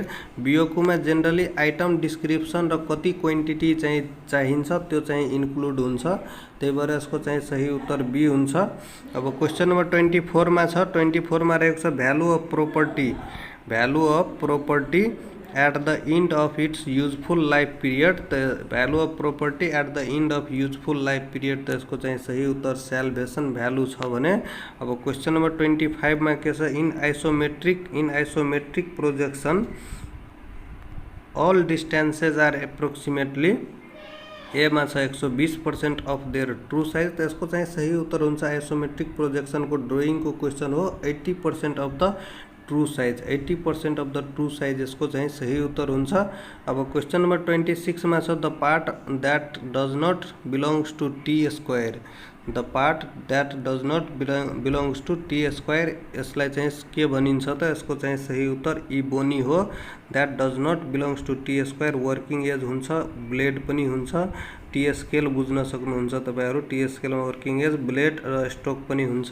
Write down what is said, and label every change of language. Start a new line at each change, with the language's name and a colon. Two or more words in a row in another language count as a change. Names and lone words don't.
Nepali: बियोकुमा जेनरली
English: item description
Nepali: र कति क्वान्टिटी चाहिँ चाहिन्छ त्यो चाहिँ इन्क्लुड हुन्छ, त्यही भएर यसको चाहिँ सही उत्तर बी हुन्छ। अब
English: question number 24
Nepali: मा छ 24 मा रहेको छ
English: value of property at the end of its useful life period. the value of property at the end of useful life period,
Hindi: तो इसको
Nepali: चाहिँ सही उत्तर
English: salvation value
Nepali: छ भने। अब
English: question number 25
Nepali: में के छ
English: in isometric projection all distances are approximately
Nepali: ए मा छ
English: 120% of their true size,
Hindi: तो इसको
Nepali: चाहिँ सही उत्तर हुन्छ
English: isometric projection
Nepali: को ड्राइंग को क्वेश्चन हो
English: 80% of the true size, 80% of the true size
Nepali: यसको चाहिँ सही उत्तर हुन्छ। अब
English: question number 26
Nepali: मा छ
English: the part that does not belongs to T square. the part that does not belongs to T square,
Nepali: यसलाई चाहिँ के भनिन्छ त? यसको चाहिँ सही उत्तर ई बोनी हो।
English: that does not belongs to T square working edge
Nepali: हुन्छ, ब्लेड पनि हुन्छ। टी स्केल बुझ्न सक्नुहुन्छ तपाईँहरू, टी स्केलमा
English: working edge,
Nepali: ब्लेड र स्ट्रोक पनि हुन्छ।